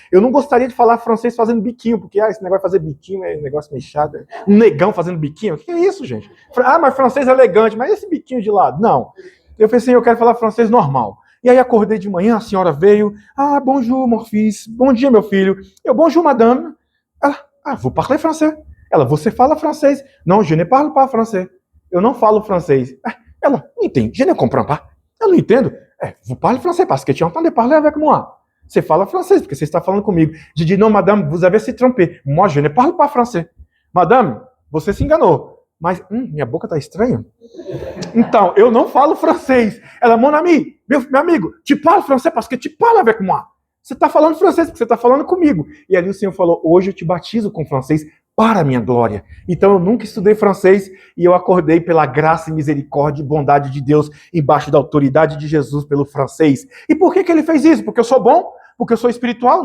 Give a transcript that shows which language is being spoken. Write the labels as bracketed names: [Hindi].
[Portuguese] Eu não gostaria de falar francês fazendo biquinho, porque esse negócio de fazer biquinho é um negócio meio chato. Um negão fazendo biquinho, o que é isso, gente? Mas francês é elegante, mas esse biquinho de lado? Não. Eu falei assim, eu quero falar francês normal. E aí acordei de manhã, a senhora veio, [French] bonjour, mon fils, [Portuguese] bom dia, meu filho. [French] Eu, bonjour, madame. Ela, vous parlez français? [Portuguese] Ela, você fala francês? Não, [French] je ne parle pas français. [Portuguese] Eu não falo francês. Ela, não entende, [French] je ne comprends pas. [Portuguese] Eu não entendo. [French] Vous parlez français, parce que tu entends parler avec moi. [Portuguese] Você fala francês, porque você está falando comigo. [French] Je dis, non, madame, vous avez se trompé. Moi, je ne parle pas français. [Portuguese] Madame, você se enganou. Mas, minha boca tá estranha. Então, eu não falo francês. [French] Ela, mon ami, [Portuguese] meu amigo, [French] tu parles français parce que tu parles avec moi. [Portuguese] Você está falando francês porque você está falando comigo. E ali o Senhor falou, hoje eu te batizo com francês para a minha glória. Então eu nunca estudei francês e eu acordei pela graça e misericórdia e bondade de Deus embaixo da autoridade de Jesus pelo francês. E por que ele fez isso? Porque eu sou bom? Porque eu sou espiritual?